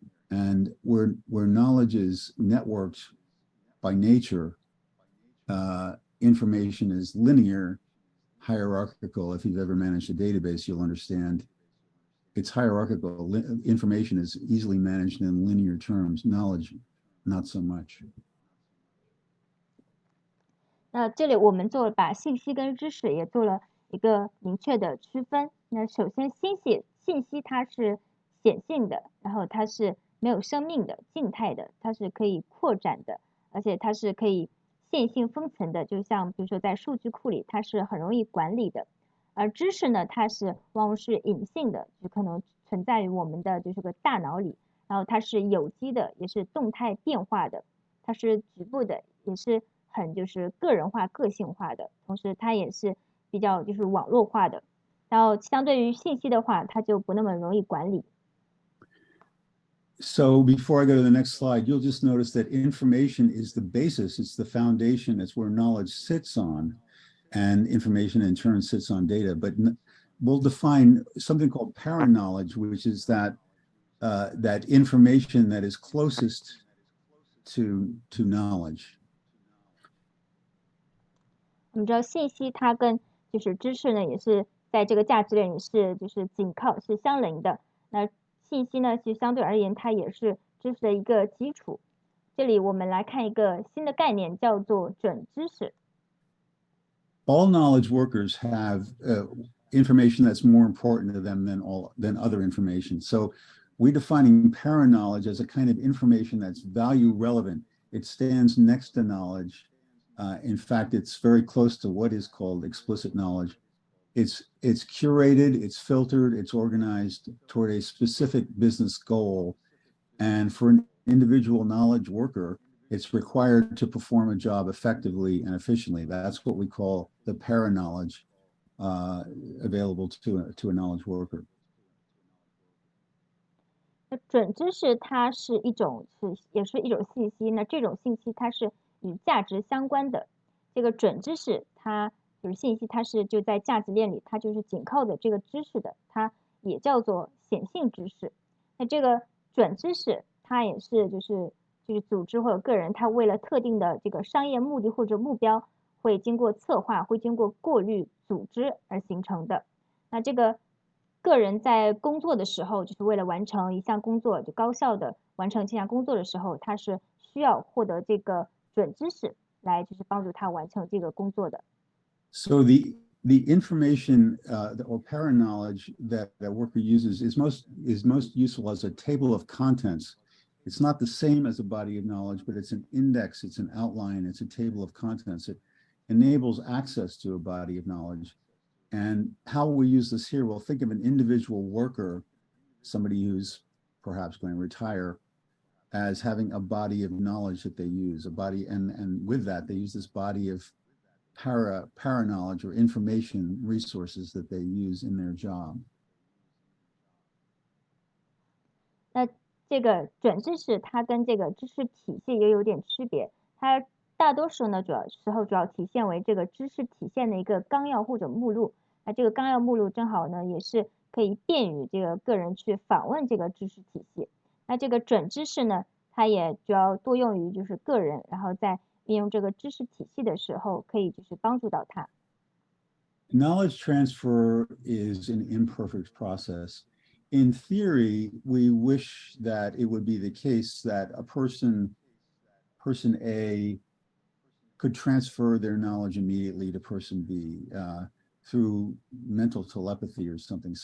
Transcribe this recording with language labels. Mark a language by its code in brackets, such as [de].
[en] And where knowledge is networked by nature, information is linear, hierarchical. If you've ever managed a database, you'll understand it's hierarchical. Information is easily managed in linear terms. Knowledge, not so much. [zh] 那这里我们把信息跟知识也做了一个明确的区分。那首先信息它是显性的，然后它是没有生命的、静态的，它是可以扩展的，而且它是可以线性封存的，就像比如说在数据库里，它是很容易管理的。而知识呢，它是往往是隐性的，就可能存在于我们的就是个大脑里，然后它是有机的，也是动态变化的，它是局部的，也是很就是个人化、个性化的，同时它也是比较就是网络化的。然后相对于信息的话，它就不那么容易管理。 [en] So before I go to the next slide, you'll just notice that information is the basis. It's the foundation. It's where knowledge sits on, and information in turn sits on data. But we'll define something called paraknowledge, which is that information that is closest to knowledge. [zh] 我们知道信息它跟就是知识呢，也是在这个价值链里是就是紧靠是相邻的。那信息呢，其实相对而言它也是知识的一个基础。这里我们来看一个新的概念，叫做准知识。 [en] All knowledge workers have information that's more important to them than other information. So we're defining paraknowledge as a kind of information that's value relevant. It stands next to knowledge. In fact, it's very close to what is called explicit knowledge. It's curated, it's filtered, it's organized toward a specific business goal. And for an individual knowledge worker, it's required to perform a job effectively and efficiently. That's what we call the paraknowledge available to a knowledge worker. [zh] 那准知识它是一种也是一种信息，那这种信息它是与价值相关的。这个准知识它就是信息，它是就在价值链里，它就是紧靠着这个知识的，它也叫做显性知识。那这个准知识它也是就是组织或者个人，他为了特定的这个商业目的或者目标，会经过策划，会经过过滤、组织而形成的。那这个个人在工作的时候，就是为了完成一项工作，就高效的完成这项工作的时候，他是需要获得这个准知识来就是帮助他完成这个工作的。 [en] So the information or para knowledge that a worker uses is most useful as a table of contents. It's not the same as a body of knowledge, but it's an index, it's an outline, it's a table of contents. It enables access to a body of knowledge. And how will we use this here? Well, think of an individual worker, somebody who's perhaps going to retire, as having a body of knowledge that they use, and with that, they use this body of para knowledge or information resources that they use in their job. [zh] 那这个准知识它跟这个知识体系也有点区别，它大多数呢主要体现为这个知识体现的一个纲要或者目录。那这个纲要目录正好呢也是可以便于这个个人去访问这个知识体系。那这个准知识呢，它也主要多用于就是个人，然后在运用这个知识体系的时候，可以就是帮助到他。 [en] Knowledge transfer is an imperfect process. In theory, we wish that it would be the case that a person A could transfer their knowledge immediately to person B through mental telepathy or something.